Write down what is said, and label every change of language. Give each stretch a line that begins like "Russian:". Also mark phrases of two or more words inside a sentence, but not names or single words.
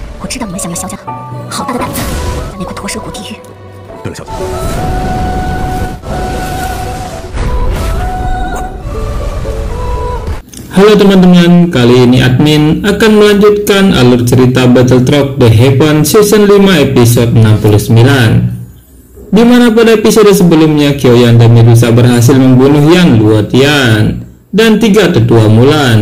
Chinese: 知道你们想要萧家，好大的胆子，在那块驼蛇谷地狱。对了，小姐。
Indonesian: Halo teman-teman, kali ini admin akan melanjutkan alur cerita Battletrok The Heaven Season 5 episode 69, dimana pada episode sebelumnya Kyoyan dan Medusa berhasil membunuh Yang Luotian dan 3 tetua Mulan.